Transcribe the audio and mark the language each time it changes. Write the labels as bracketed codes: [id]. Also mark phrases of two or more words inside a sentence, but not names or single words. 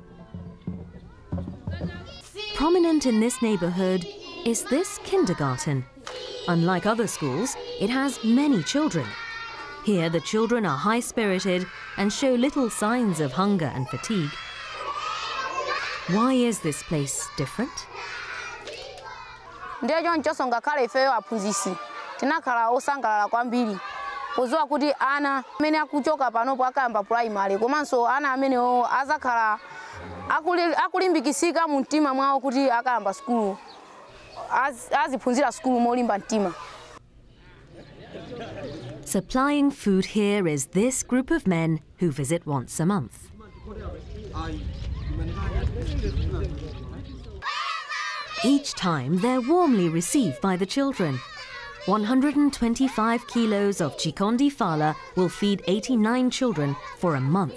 [en] Prominent in this neighborhood is this kindergarten. Unlike other schools, it has many children. Here, the children are high-spirited and show little signs of hunger and fatigue. Why is this place different? [ny] Pozwa kuti ana amene akuchoka panopo akayamba primary komanso ana amenewo azakhala akulimbikisika mu mtima mwawo kuti akayamba skulu aziphunzira skulu molimba mtima. [en] Supplying food here is this group of men who visit once a month. Each time, they're warmly received by the children. 125 kilos of chikondi fala will feed 89 children for a month.